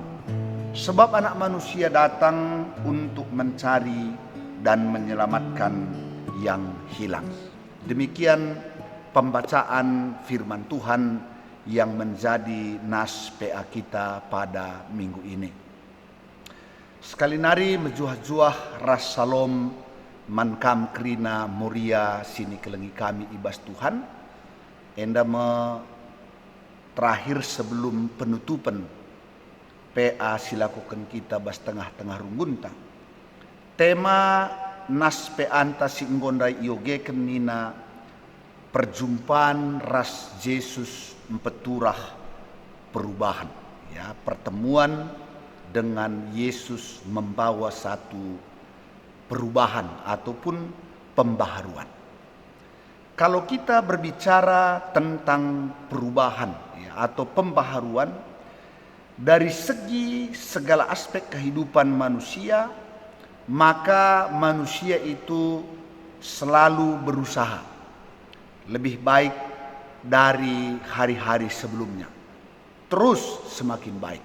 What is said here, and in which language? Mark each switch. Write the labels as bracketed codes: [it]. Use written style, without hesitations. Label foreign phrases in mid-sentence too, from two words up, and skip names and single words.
[id] Sebab anak manusia datang untuk mencari dan menyelamatkan yang hilang." Demikian pembacaan firman Tuhan yang menjadi nas PA kita pada minggu ini. [btx] Sekali nari menjuah-juah ras salom mankam krina muria sini kelengi kami ibas Tuhan. Enda [id] terakhir sebelum penutupan PA [btx] silakukan kita bas tengah-tengah runggunta. Tema nas PA anta singgondai yoge kenina perjumpaan ras Yesus empeturah perubahan. [id] Ya, pertemuan dengan Yesus membawa satu perubahan ataupun pembaharuan. Kalau kita berbicara tentang perubahan atau pembaharuan dari segi segala aspek kehidupan manusia, maka manusia itu selalu berusaha lebih baik dari hari-hari sebelumnya, terus semakin baik.